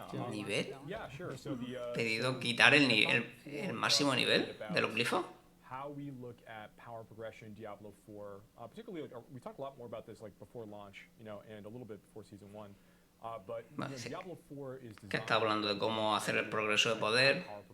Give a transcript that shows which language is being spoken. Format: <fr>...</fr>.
<es>¿Nivel? ¿Pedido quitar el máximo nivel de los glifos?</es> <en>How we look at power progression in Diablo 4, particularly we talked a lot more about this before launch, and a little bit before Season 1. Diablo 4 is</en> <es>que está hablando de cómo hacer el progreso de poder.</es>